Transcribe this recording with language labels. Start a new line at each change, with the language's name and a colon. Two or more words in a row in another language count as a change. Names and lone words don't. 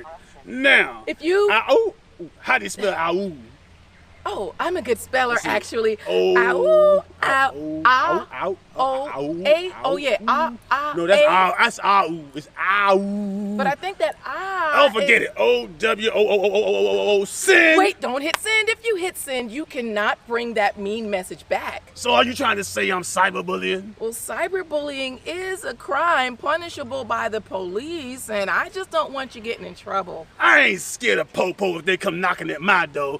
English: Now. If you. How do you spell ow? Oh, I'm a good speller, actually. Oh, Ow, ow, ow, ow, ow, oh, ow, a, ow. oh yeah, No, that's a. ow. That's ow. It's ow. But I think that Oh, forget it. O-W-O-O-O-O-O-O, send. Wait, don't hit send. If you hit send, you cannot bring that mean message back. So are you trying to say I'm cyberbullying? Well, cyberbullying is a crime punishable by the police, and I just don't want you getting in trouble. I ain't scared of Popo if they come knocking at my door.